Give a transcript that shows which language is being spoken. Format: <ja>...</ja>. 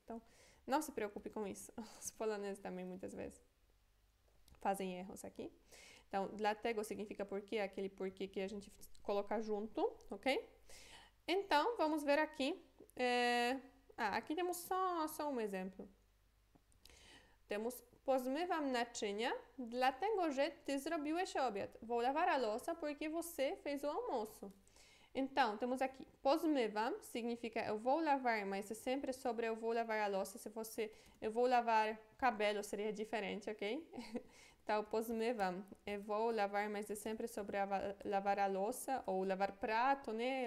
<pt>Então, não se preocupe com isso. Os poloneses também muitas vezes fazem erros aqui. Então, dlatego significa porquê, aquele porquê que a gente coloca junto, ok? Então, vamos ver aqui. Aqui temos só um exemplo.</pt> <pl>Temos pozmywam naczynia, dlatego że ty zrobiłeś obiad.</pl> <pt>Vou lavar a louça porque você fez o almoço. Então, temos aqui, pozmywam significa eu vou lavar, mas é sempre sobre eu vou lavar a louça. Se fosse eu vou lavar cabelo, seria diferente, ok? Então, pozmywam, eu vou lavar, mas é sempre sobre lavar a louça, ou lavar prato, né?</pt>